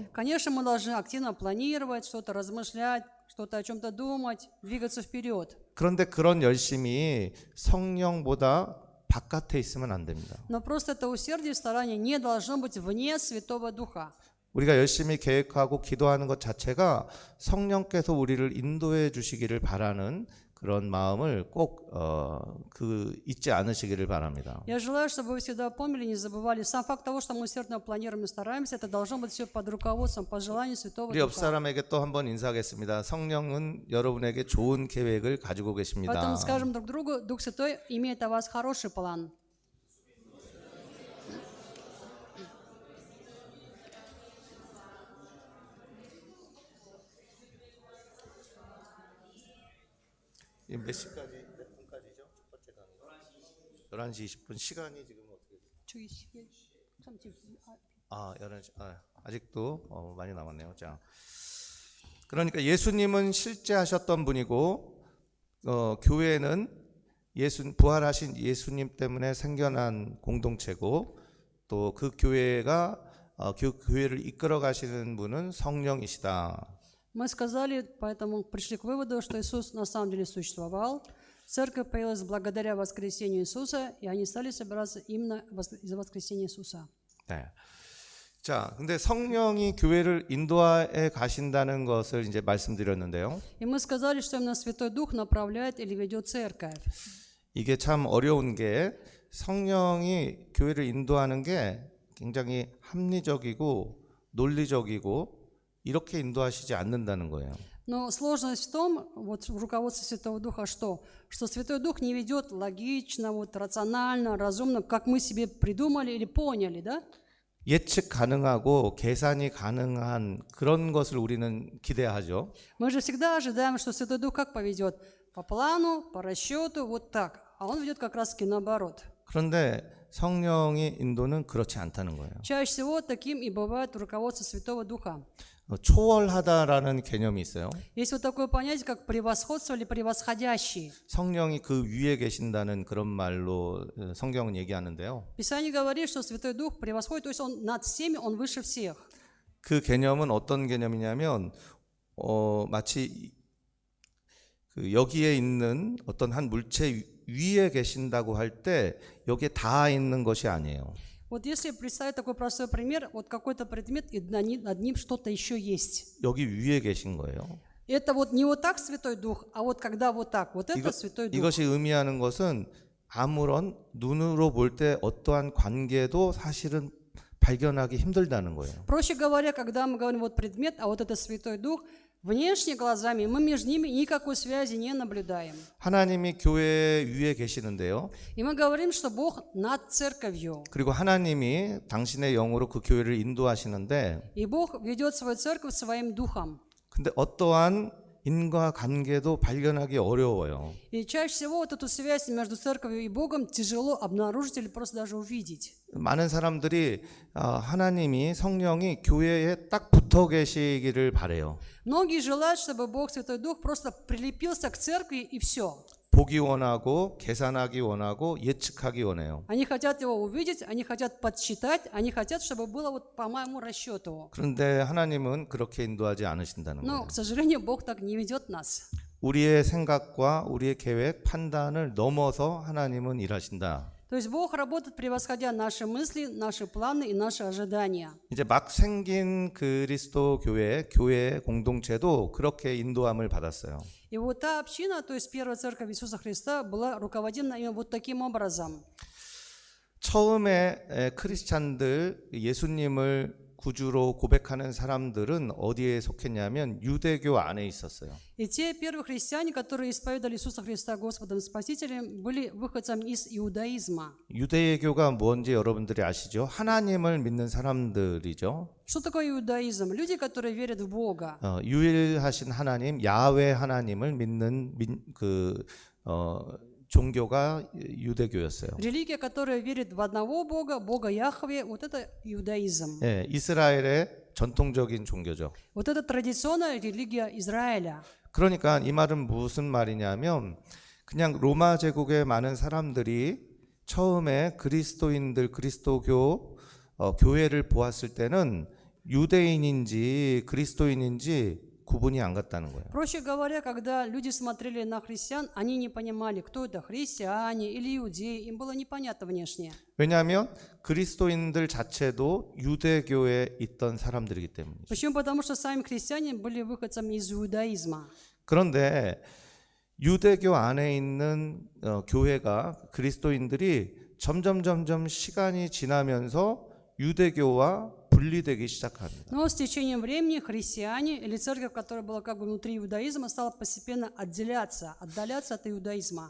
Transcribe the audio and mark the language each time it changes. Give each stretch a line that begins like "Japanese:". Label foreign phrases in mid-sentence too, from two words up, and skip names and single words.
Russian: Конечно, мы должны активно планировать, что-то размышлять, что-то о чем-то думать, двигаться вперед.
Korean: 그런데 그런 열심이 성령보다 바깥에 있으면 안 됩니다.
Russian: Но просто это усердие и старание не должно быть вне Святого Духа.
Korean: 우리가 열심히 계획하고 기도하는 것 자체가 성령께서 우리를 인도해 주시기를 바라는 그런 마음을 꼭 잊지 않으시기를 바랍니다.
Russian: Я желаю, чтобы вы всегда помнили, не забывали. Сам факт того, что мы усердно планируем и стараемся, это должно быть все под руководством, по желанию Святого
Korean: 우리 옆
Russian: Духа.
Korean: 사람에게 또 한번 인사하겠습니다. 성령은 여러분에게 좋은 계획을 가지고 계십니다.
Russian: Поэтому скажем друг другу, Дух Святой имеет о вас хороший план.
Korean: 몇 시까지 몇 분까지죠? 첫 번째 강의. 11시 20분 시간이 지금 어떻게 돼요? 11시. 아직도 많이 남았네요. 자. 그러니까 예수님은 실제하셨던 분이고 교회는 부활하신 예수님 때문에 생겨난 공동체고 또 그 교회가 교회를 이끌어 가시는 분은 성령이시다.
Russian: Мы сказали, поэтому пришли к выводу, что Иисус на самом деле существовал. Церковь появилась благодаря воскресению Иисуса, и они стали собираться именно из-за воскресения Иисуса.
Korean: 네. 자, 근데 성령이 교회를 인도해 가신다는 것을 이제 말씀드렸는데요.
Russian: И мы сказали, что именно Святой Дух направляет или ведет церковь.
Korean: 이게 참 어려운 게 성령이 교회를 인도하는 게 굉장히 합리적이고 논리적이고 이렇게 인도하시지 않는다는 거예요.
Russian: Но сложность в том, вот в руководстве Святого Духа, что Святой Дух не ведет логично, вот, рационально, разумно, как мы себе придумали или поняли, да?
Korean: 예측 가능하고 계산이 가능한 그런 것을 우리는 기대하죠.
Russian: Мы же всегда ожидаем, что Святой Дух как поведет? По плану, по расчету, вот так. А Он ведет как раз-таки наоборот.
Korean: 그런데 성령의 인도는 그렇지 않다는 거예요.
Russian: Чаще всего таким и бывает руководство Святого Духа.
Korean: 초월하다라는 개념이 있어요.
Russian: Есть вот такое понятие, как превосходство или превосходящий.
Korean: 성령이 그 위에 계신다는 그런 말로 성경은 얘기하는데요.
Russian: Писание говорит, что Святой Дух превосходит, то есть Он над всеми, Он выше всех.
Korean: 그 개념은 어떤 개념이냐면 마치 여기에 있는 어떤 한 물체 위에 계신다고 할 때 여기에 닿아 있는 것이 아니에요.
Russian: Вот если представить такой простой пример, вот какой-то предмет, и над ним что-то еще есть.
Korean: 여기 위에 계신 거예요.
Russian: Это вот не вот так Святой Дух, а вот когда вот так, вот это Святой Дух.
Korean: 이것이 의미하는 것은 아무런 눈으로 볼 때 어떠한 관계도 사실은 발견하기 힘들다는 거예요.
Russian: Проще говоря, когда мы говорим вот предмет, а вот это Святой Дух, внешне глазами мы между ними никакой связи не наблюдаем.
Korean: 하나님이 교회 위에 계시는데요.
Russian: И мы говорим, что Бог над церковью.
Korean: 그리고 하나님이 당신의 영으로 그 교회를 인도하시는데
Russian: И Бог ведет свою церковь своим духом.
Korean: 근데 어떠한 인과관계도 발견하기 어려워요.
Russian: И чаще всего вот эту связь между церковью и Богом тяжело обнаружить или просто даже увидеть.
Korean: 많은 사람들이 하나님이 성령이 교회에 딱 붙어 계시기를 바래요.
Russian: Многие желают, чтобы Бог, Святой Дух, просто прилепился к церкви и все.
Korean: 보기 원하고 계산하기 원하고 예측하기 원해요.
Russian: Они хотят его увидеть, они хотят подсчитать, они хотят, чтобы было вот по моему расчету.
Korean: 그런데 하나님은 그렇게 인도하지 않으신다는
Russian: Но,
Korean: 거예요.
Russian: к сожалению, Бог так не ведет нас.
Korean: 우리의 생각과 우리의 계획, 판단을 넘어서 하나님은 일하신다.
Russian: То есть Бог работает, превосходя наши мысли, наши планы и наши ожидания.
Korean: 이제 막 생긴 그리스도 교회 공동체도 그렇게 인도함을 받았어요.
Russian: И вот та община, то есть первая церковь Иисуса Христа, была руководима именно вот таким образом.
Korean: 처음에 크리스찬들 예수님을 구주로 고백하는 사람들은 어디에 속했냐면 유대교 안에 있었어요.
Russian: И те первые христиане, которые исповедовали Иисуса Христа Господом и Спасителем, были выходцами из иудаизма.
Korean: 유대교가 뭔지 여러분들이 아시죠? 하나님을 믿는 사람들이죠.
Russian: Что такое иудаизм? Люди, которые верят в Бога.
Korean: 유일하신 하나님, 야훼 하나님을 믿는 종교가 유대교였어요.
Russian: Религия, которая верит в одного Бога, Бога Яхве, вот это иудаизм.
Korean: 예, 이스라엘의 전통적인 종교죠.
Russian: Вот это традиционная религия Израиля.
Korean: 그러니까 이 말은 무슨 말이냐면 그냥 로마 제국의 많은 사람들이 처음에 그리스도인들, 그리스도교 교회를 보았을 때는 유대인인지 그리스도인인지 구분이 안 갔다는 거예요.
Russian: Проще говоря, когда люди смотрели на христиан, они не понимали, кто это, христиане или иудеи, им было непонятно внешне.
Korean: 왜냐하면 그리스도인들 자체도 유대교에 있던 사람들이기 때문이죠.
Russian: Почему? Потому что сами христиане были выходцами из иудаизма.
Korean: 그런데 유대교 안에 있는 교회가 그리스도인들이 점점 시간이 지나면서 유대교와 분리되기 시작합니다.
Russian: Но с течением времени христиане или церковь, которая была как бы внутри иудаизма, стала постепенно отдаляться от иудаизма.